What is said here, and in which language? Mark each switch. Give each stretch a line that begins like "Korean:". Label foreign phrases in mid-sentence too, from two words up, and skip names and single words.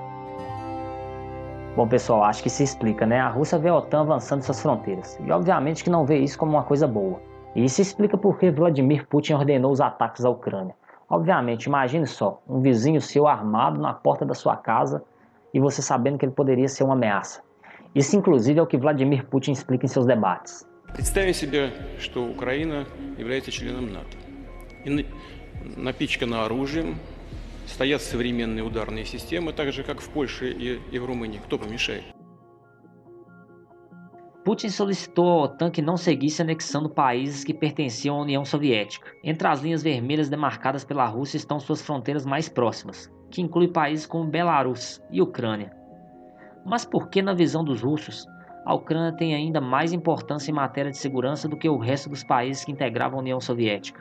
Portuguese: Bom, pessoal, acho que se explica, né? A Rússia vê a OTAN avançando suas fronteiras, e obviamente que não vê isso como uma coisa boa. E isso explica por que Vladimir Putin ordenou os ataques à Ucrânia. Obviamente, imagine só, um vizinho seu armado na porta da sua casa e você sabendo que ele poderia ser uma ameaça. Isso, inclusive, é o que Vladimir Putin explica em seus debates.
Russian: Представим себе, что Украина является членом НАТО. И напичкана оружием, стоят современные ударные системы, так же, как в Польше и в Румынии. Кто помешает?
Portuguese: Putin solicitou à OTAN que não seguisse anexando países que pertenciam à União Soviética. Entre as linhas vermelhas demarcadas pela Rússia estão suas fronteiras mais próximas, que inclui países como Belarus e Ucrânia. Mas por que, na visão dos russos, a Ucrânia tem ainda mais importância em matéria de segurança do que o resto dos países que integravam a União Soviética?